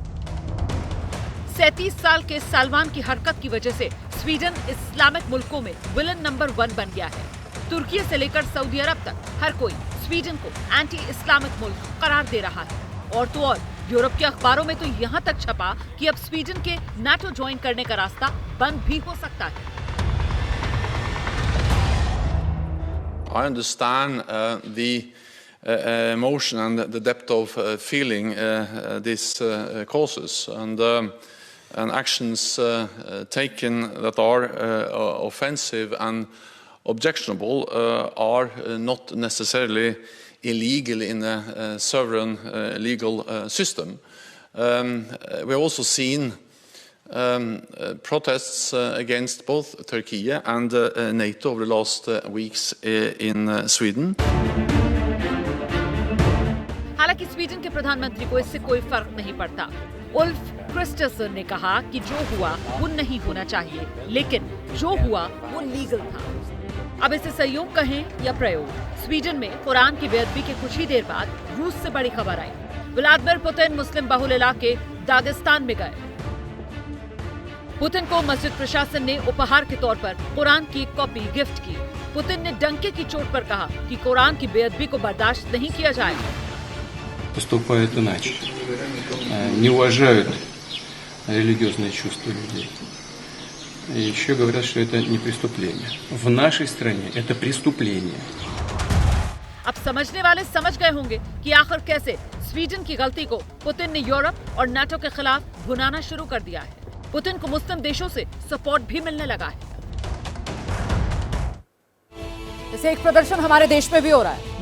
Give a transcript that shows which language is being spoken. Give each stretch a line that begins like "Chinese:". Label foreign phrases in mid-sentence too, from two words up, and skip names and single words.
Hindi: 37 साल के सालमान की हरकत की वजह से स्वीडन इस्लामिक मुल्कों में विलन नंबर 1 बन गया है। तुर्की से लेकर सऊदी अरब तक हर कोई स्वीडन को
English: anti Islamic
Hindi: मुल्क करार दे रहा है। और तो और यूरोप के अखबारों में तो यहाँ तक छपा कि अब स्वीडन के नाटो ज्वाइन करने का रास्ता बंद भी हो सकता है।
English: I understand the emotion and the depth of feeling this causes, and actions taken that are offensive and objectionable are not necessarily illegal in a sovereign legal system. We have also seen protests against both Turkey and NATO over the last weeks in Sweden.
Hindi: हालांकि स्वीडन के प्रधानमंत्री को इससे कोई फर्क नहीं पड़ता। उल्फ क्रिस्टसन ने कहा कि जो हुआ वो नहीं होना चाहिए, लेकिन जो हुआ वो लीगल था। अब इसे संयोग कहें या प्रयोग, स्वीडन में कुरान की बेअदबी के कुछ ही देर बाद रूस से बड़ी खबर आई। व्लादिमीर पुतिन मुस्लिम बहुल इलाके दागिस्तान में गए। पुतिन को मस्जिद प्रशासन ने उपहार के तौर पर कुरान की एक
English: copy gift
Hindi: की। पुतिन ने डंके की चोट पर कहा कि कुरान की बेअदबी को बर्दाश्त नहीं किया जाएगा।
Russian: Поступают иначе, не уважают религиозные чувства людей. И еще говорят, что это не преступление. В нашей стране это преступление.
Hindi: अब समझने वाले समझ गए होंगे कि आखिर कैसे स्वीडन की गलती को पुतिन ने यूरोप और नाटो के खिलाफ भुनाना शुरू कर दिया है। पुतिन को मुस्लिम देशों से सपोर्ट भी मिलने लगा है। इसे एक प्रदर्शन हमारे देश में भी हो रहा है।